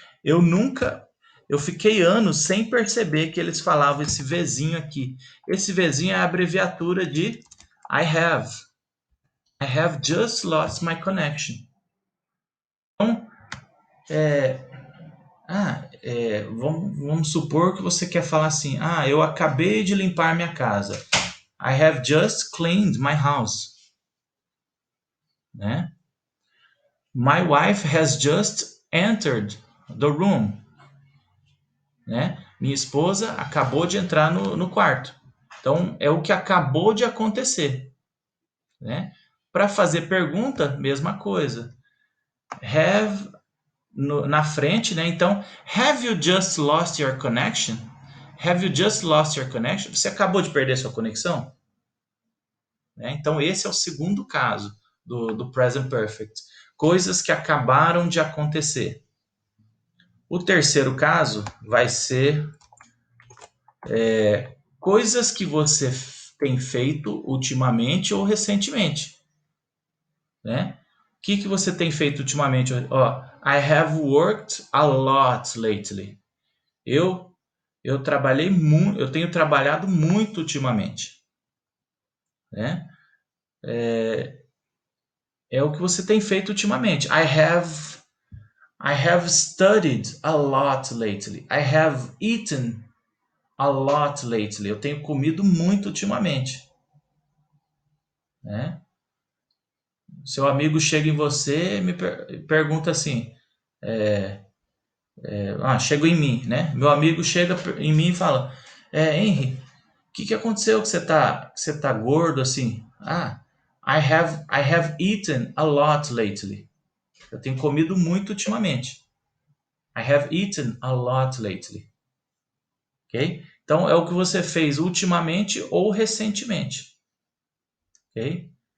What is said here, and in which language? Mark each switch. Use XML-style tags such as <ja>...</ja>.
<pt>Eu fiquei anos sem perceber que eles falavam esse Vzinho aqui. Esse Vzinho é a abreviatura de I have.</pt> <en>I have just lost my connection.</en> <pt>Então, vamos supor que você quer falar assim, eu acabei de limpar minha casa.</pt> <en>I have just cleaned my house. Né? My wife has just entered the room.</en> <pt>Né? Minha esposa acabou de entrar no quarto. Então, é o que acabou de acontecer. Né? Para fazer pergunta, mesma coisa. Have na frente, né? Então,</pt> <en>have you just lost your connection? Have you just lost your connection?</en> <pt>Você acabou de perder sua conexão? Né? Então, esse é o segundo caso do present perfect. Coisas que acabaram de acontecer. O terceiro caso vai ser coisas que você tem feito ultimamente ou recentemente. Né? O que você tem feito ultimamente?</pt> <en>I have worked a lot lately.</en> <pt>Eu trabalhei muito, eu tenho trabalhado muito ultimamente. Né? É o que você tem feito ultimamente.</pt> <en>I have studied a lot lately. I have eaten a lot lately.</en> <pt>Eu tenho comido muito ultimamente. Né? Seu amigo chega em você e me pergunta assim, chega em mim, né? Meu amigo chega em mim e fala, Henry, o que aconteceu que você tá gordo assim?</pt> <en>I have eaten a lot lately.</en> <pt>Eu tenho comido muito ultimamente.</pt> <en>I have eaten a lot lately.</en> <pt>Ok? Então, é o que você fez ultimamente ou recentemente. Ok?</pt>